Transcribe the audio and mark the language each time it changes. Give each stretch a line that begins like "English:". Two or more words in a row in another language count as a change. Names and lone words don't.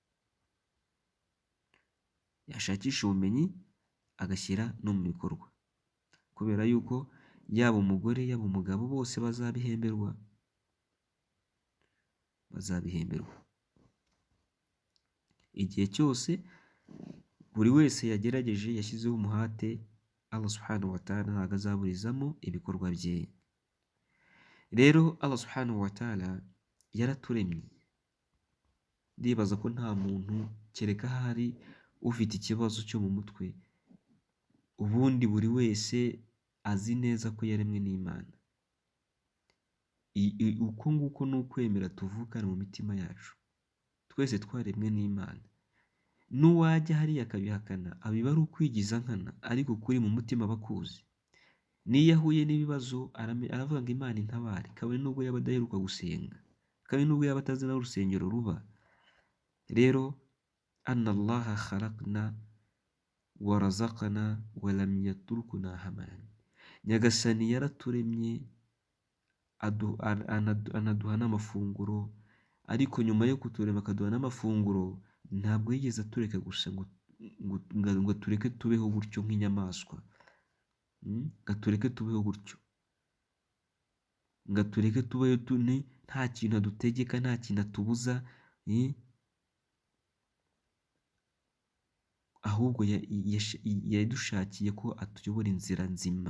Kinyarwanda: Yashakisha ubumenyi agashyira no mu bikorwa, kubera yuko yaba umugore yaba umugabo bose bazabihemberwa. Igihe cyose buri wese yagerageje, yashyizeho umuhate,
Arabic: الله سبحانه وتعالى
Kinyarwanda: ntabwo azaburizamo ibikorwa bye. Rero
Arabic: الله سبحانه وتعالى
Kinyarwanda: yaraturemye. Ndibaza ko nta muntu kereka ahari ufite ikibazo cyo mu mutwe, ubundi buri wese azi neza ko yaremwe n'Imana. Uko nguko ni ukwemera tuvukana mu mitima yacu. Twese twaremwe n'Imana. N'uwajya hariya akabihakana abiba ari ukwigiza nkana, ariko kuri mu mutima bakuzi. N'iyo ahuye n'ibibazo aravuga ngo Imana intabare, kabone nubwo yaba adaheruka gusenga, kabone nubwo yaba atazi n'aho urusengero ruba.
Arabic: Rero أن الله خلقنا ورزقنا ولم يتركنا هملا.
Kinyarwanda: Nyagasani yaraturemye anaduha n'amafunguro, ariko nyuma yo kuturema akaduha n'amafunguro, ntabwo yigeze atureka gusa ngo tureke tubeho gutyo nk'inyamaswa, gatureke tubeho gutyo, gatureke tubeho nta kintu adutegeka, nta kintu atubuza, ahubwo yadushakiye ko atuyobora inzira nzima.